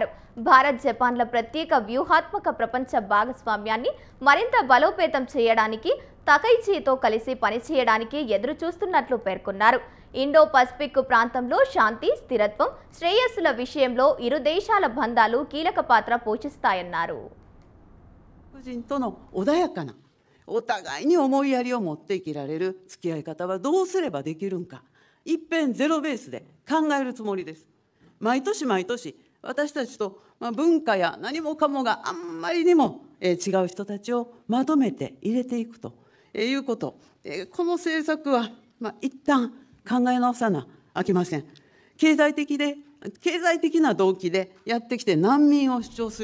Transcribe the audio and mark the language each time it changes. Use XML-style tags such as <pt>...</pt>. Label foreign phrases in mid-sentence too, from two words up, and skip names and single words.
<te>భారత్ జపాన్ల ప్రత్యేక వ్యూహాత్మక ప్రపంచ భాగస్వామ్యాన్ని మరింత బలోపేతం చేయడానికి తకైచితో కలిసి పనిచేయడానికి ఎదురు చూస్తున్నట్లు పేర్కొన్నారు. ఇండో పసిఫిక్ ప్రాంతంలో శాంతి, స్థిరత్వం, శ్రేయస్సుల విషయంలో ఇరు దేశాల బంధాలు కీలక పాత్ర పోషిస్తాయన్నారు.</te> <ja>お互いに思いやりを持って生きられる付き合い方はどうすればできるんか、一遍ゼロベースで考えるつもりです。毎年毎年私たちと文化や何もかもがあんまりにも違う人たちをまとめて入れていくということ、この政策は一旦考え直さなあきません。経済的な動機でやってきて難民を主張する</ja>